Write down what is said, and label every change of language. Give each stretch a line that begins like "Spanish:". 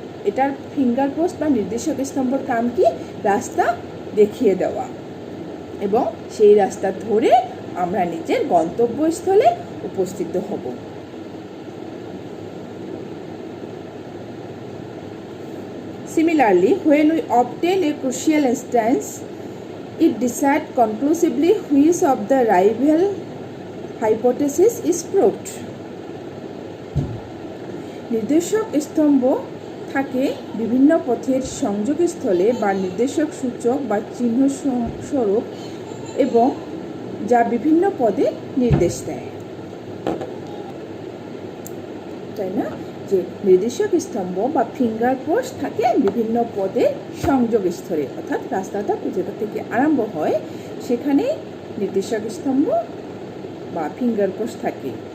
Bangla: এটার finger post বা নির্দেশক স্তম্ভর কাম কি? রাস্তা দেখিয়ে দেওয়া এবং সেই রাস্তা ধরে আমরা নিজের গন্তব্যস্থলে উপস্থিত হব।
English: Similarly, when we obtain a crucial instance, it decides conclusively which of the rival hypothesis is proved.
Bangla: নির্দেশক স্তম্ভ থাকে বিভিন্ন পথের সংযোগস্থলে বা নির্দেশক সূচক বা চিহ্ন স্বরূপ এবং যা বিভিন্ন পদে নির্দেশ দেয়, তাই না? যে নির্দেশক স্তম্ভ বা ফিঙ্গার পোস্ট থাকে বিভিন্ন পদের সংযোগস্থলে, অর্থাৎ রাস্তাটা যেটা থেকে আরম্ভ হয় সেখানে নির্দেশক স্তম্ভ বা ফিঙ্গার পোস্ট থাকে।